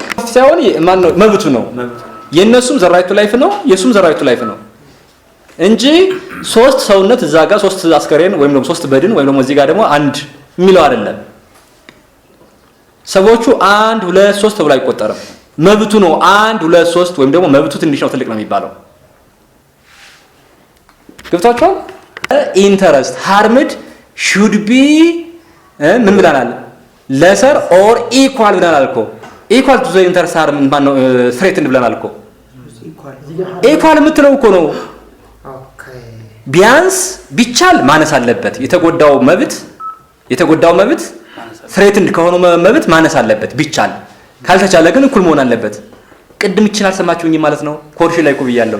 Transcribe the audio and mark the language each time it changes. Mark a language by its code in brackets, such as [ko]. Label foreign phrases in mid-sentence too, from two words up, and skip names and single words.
[am] ሳይሆን ማን ነው መብቱ ነው። የነሱም [en] the right to life [am] ነው የሱም [en] the right to life [am] ነው እንጂ 3 ሰውነት እዛ ጋር 3 አስከሬን ወይም ደግሞ 3 በድን ወይም ደግሞ እዚህ ጋር ደግሞ አንድ የሚለው አይደለም። ሰዎቹ 1 2 3 ተብሎ አይቆጠርም። መብቱ ነው 1 2 3 ወይም ደግሞ መብቱ ትንሽ ነው ትልቅ ነው የሚባለው። ገብታችኋል? [en] interest harmed should be [am] ምን ብለናል? [en] lesser or equal [am] ብለናል እኮ [en] equal to the interest harm [am] ማን ነው threatened ብለናል እኮ equal የምትለው እኮ ነው። ቢያንስ ቢቻል ማነስ አለበት የተጎዳው መብት threatened ከሆነው መብት ማነስ አለበት ቢቻል። ካልተቻለ ግን እኩል መሆን አለበት። ቅድም ይችላል ሰማችሁኝ ማለት ነው። ኮርሽ ላይ እኮ ብያለሁ።